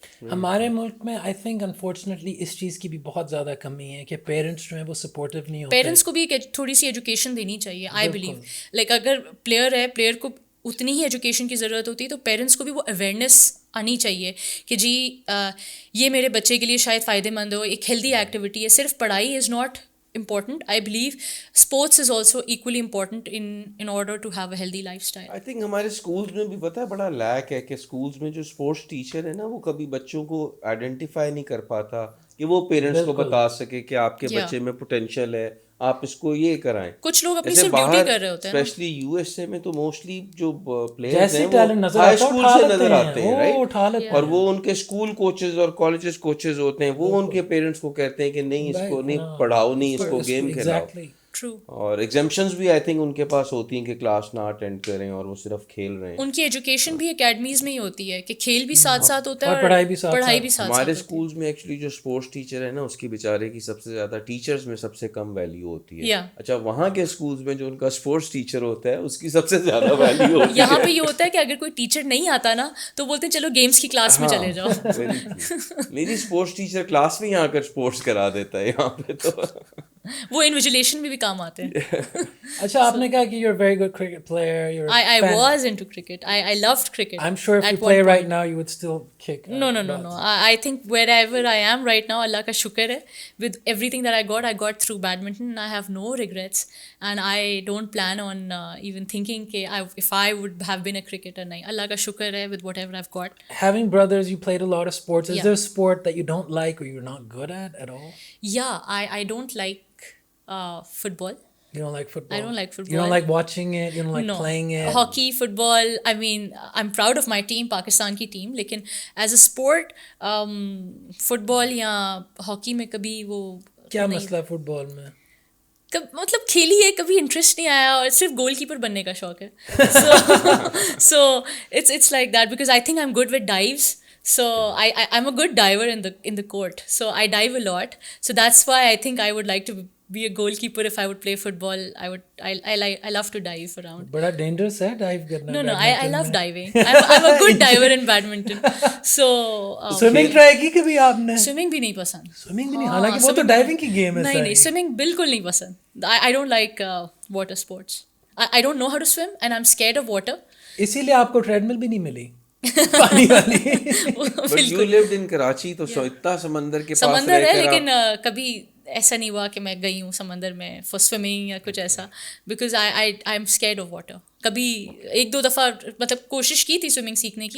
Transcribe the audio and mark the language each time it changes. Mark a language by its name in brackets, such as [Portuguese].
[Urdu] ہمارے ملک میں [English] I think unfortunately [Urdu] اس چیز کی بھی بہت زیادہ کمی ہے کہ پیرنٹس جو ہیں وہ سپورٹیو نہیں ہوتے. پیرنٹس کو بھی تھوڑی سی ایجوکیشن دینی چاہیے, [English] I believe. [Urdu] لائک اگر پلیئر ہے, پلیئر کو اتنی ہی ایجوکیشن کی ضرورت ہوتی ہے, تو پیرنٹس کو بھی وہ اویئرنیس آنی چاہیے کہ جی یہ میرے بچے کے لیے شاید فائدے مند ہو, ایک ہیلدی ایکٹیویٹی ہے. صرف پڑھائی [English] Is not important. I believe sports is also equally important in order to have a healthy lifestyle. I think [Urdu] ہمارے اسکولس میں بھی پتہ ہے بڑا لیک ہے کہ اسکولس میں جو اسپورٹس ٹیچر ہے نا, وہ کبھی بچوں کو آئیڈینٹیفائی نہیں کر پاتا کہ وہ پیرنٹس کو بتا سکے کہ آپ کے بچے میں پوٹینشیل ہے, آپ اس کو یہ کرائیں. کچھ لوگ اپنی صرف ڈیوٹی کر رہے ہوتے ہیں, اسپیشلی یو ایس اے میں تو موسٹلی جو پلیئرز ہیں وہ ہائی اسکول سے نظر آتے ہیں, رائٹ, اور وہ ان کے اسکول کوچز اور کالجز کوچز ہوتے ہیں, وہ ان کے پیرنٹس کو کہتے ہیں کہ نہیں اس کو نہیں پڑھاؤ, نہیں اس کو گیم کھلاؤ. اور ایگزمپشنز بھی [English] I think [Urdu] ان کے پاس ہوتی ہیں کہ کلاس نہ اٹینڈ کریں اور وہ صرف کھیل رہے ہیں. ان کی ایجوکیشن بھی اکیڈمیز میں ہی ہوتی ہے کہ کھیل بھی ساتھ ساتھ ہوتا ہے اور پڑھائی بھی ساتھ. ہمارے اسکولز میں ایکچولی جو اسپورٹس ٹیچر ہے نا, اس کی بیچارے کی سب سے زیادہ ٹیچرز میں سب سے کم ویلیو ہوتی ہے. اچھا, وہاں کے اسکولز میں جو ان کا اسپورٹس ٹیچر ہوتا ہے اس کی سب سے زیادہ ویلیو ہوتی ہے. یہاں پہ یہ ہوتا ہے کہ اگر کوئی ٹیچر نہیں آتا نا, تو بولتے ہیں چلو گیمس کی کلاس میں چلے جاؤ. میری اسپورٹس ٹیچر کلاس میں ہی آ کر اسپورٹس کرا دیتا ہے یہاں پہ. تو وہ انویجولیشن میں بھی کام آتے ہیں. اچھا آپ نے کہا کہ [English] you're a very good cricket player. I was into cricket. I loved cricket. I'm sure if you play right now you would still kick. No. I think wherever I am right now, [Urdu] Allah ka shukr hai. [English] With everything that I got through badminton. I have no regrets, and I don't plan on even thinking if I would have been a cricketer. [Urdu] Nahi, Allah ka shukr hai [English] with whatever I've got. Having brothers, you played a lot of sports. Is there a sport that you don't like or you're not good at all? Yeah, I don't like football. You don't like football? I don't like football. You don't like watching it? You don't like playing it? Hockey, football, I mean, I'm proud of my team, [Urdu] Pakistan ki team, lekin [English] as a sport, football [Urdu] یا hockey میں کبھی وہ کیا مسئلہ ہے football میں؟ مطلب کھیلی ہے, کبھی انٹرسٹ نہیں آیا, اور صرف گول کیپر بننے کا شوق ہے. [English] So it's like that because I think I am good with dives. So I'm a good diver in the court. So I dive a lot. So that's why I think I would like to be a goalkeeper if I would play football. I love to dive around. [Urdu] بڑا dangerous ہے dive کرنا. [English] No, I love diving. I'm a good diver in badminton. So [Urdu] swimming try کی کبھی آپ نے؟ swimming بھی نہیں پسند. Swimming بھی نہیں, حالانکہ وہ تو diving کی game ہے. نہیں, swimming بالکل نہیں پسند. [English] I don't like water sports. I don't know how to swim and I'm scared of water. [Urdu] اسی لیے آپ کو treadmill بھی نہیں ملی پانی والی. [English] But you lived in Karachi, [Urdu] تو اتنا سمندر کے پاس سمندر ہے, لیکن کبھی ایسا نہیں ہوا کہ میں گئی ہوں سمندر میں [English] for swimming [Urdu] یا کچھ ایسا, [English] Because I am scared of water. [Urdu] کبھی ایک دو دفعہ مطلب کوشش کی تھی سوئمنگ سیکھنے کی.